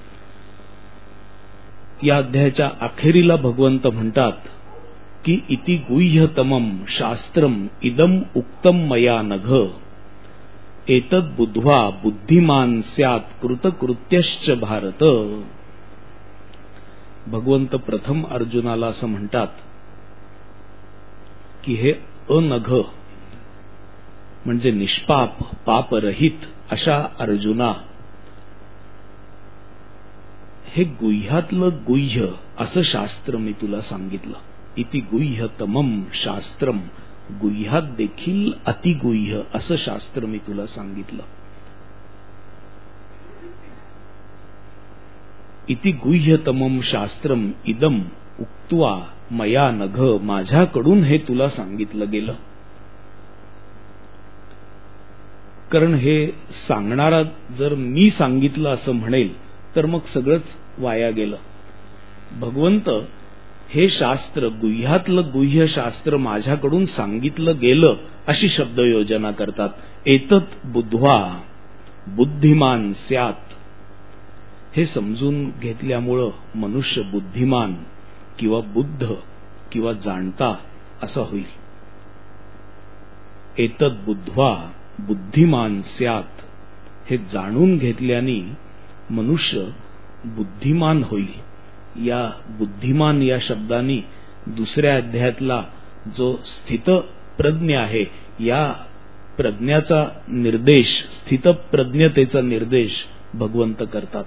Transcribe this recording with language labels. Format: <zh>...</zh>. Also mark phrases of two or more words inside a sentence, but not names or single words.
<mr>या अध्यायाच्या अखेरीला भगवंत म्हणतात की</mr> <sa>इति गुह्यतमम शास्त्रम इदम उक्तम मया नघ एतद बुद्ध्वा बुद्धिमान स्यात् कृतकृत्यश्च भारत.</sa> <mr>भगवंत प्रथम अर्जुनाला असं म्हणतात की हे अनघ म्हणजे निष्पाप पापरहित अशा अर्जुना, हे गुह्यातलं गुह्य असं शास्त्र मी तुला सांगितलं.</mr> <sa>इति गुह्यतमम शास्त्रम,</sa> <mr>गुह्यात देखील अतिगुह्य असं शास्त्र मी तुला सांगितलं.</mr> <sa>इति गुह्यतमम शास्त्रम इदम उक्त्वा मया नघ,</sa> <mr>माझ्याकडून हे तुला सांगितलं गेलं. कारण हे सांगणारा जर मी सांगितलं असं म्हणेल तर मग सगळंच वाया गेलं. भगवंत हे शास्त्र, गुह्यातलं गुह्य शास्त्र माझ्याकडून सांगितलं गेलं अशी शब्दयोजना करतात.</mr> <sa>एतत बुद्ध्वा बुद्धिमान स्यात्,</sa> <mr>हे समजून घेतल्यामुळं मनुष्य बुद्धिमान किंवा बुद्ध किंवा जाणता असा होईल.</mr> <sa>एतत बुद्ध्वा बुद्धिमान स्यात्,</sa> <mr>हे जाणून घेतल्याने मनुष्य बुद्धिमान होईल. या बुद्धिमान या शब्दांनी दुसऱ्या अध्यायातला जो स्थित प्रज्ञ आहे या प्रज्ञाचा निर्देश, स्थितप्रज्ञतेचा निर्देश भगवंत करतात.</mr>